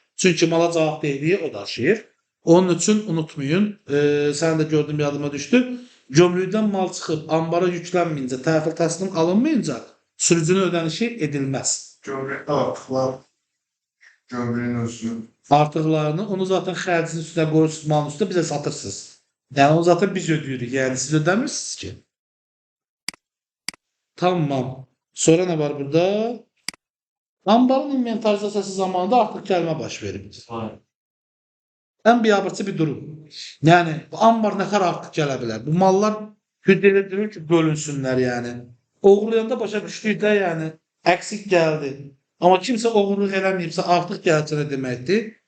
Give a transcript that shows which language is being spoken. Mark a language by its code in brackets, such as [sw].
[az] Çünki mala cavabdehliyi o daşıyır. Onun üçün unutmayın, sən də gördüm yadıma düşdü. Gömrükdən mal çıxıb, ambara yüklənməyincə, təhvil təslim alınmayınca sürücünün ödənişi edilməz. gömrəkdə artıqlar gömrəyin özünü Artıqlarını, onu zaten xərcin üstünə qoyursunuz, malın üstünə bizə satırsınız. [tr] Yani o zaten biz ödüyoruz. [az] Yani siz ödemirsiniz ki. [tr] Tamam. Sonra ne var burada? [az] Ambarın inventarizasiyası zamanında artıq gəlmə baş verib. Vay. Ən biabırçı bir durum. Yəni bu ambar nə qədər artıq gələ bilər? Bu mallar hüddədə durur ki, bölünsünlər yəni. Oğurlayanda başa düşdük də yəni əksik gəldi. Amma kimsə oğurluq eləməyibsə artıq gələcək nə deməkdir?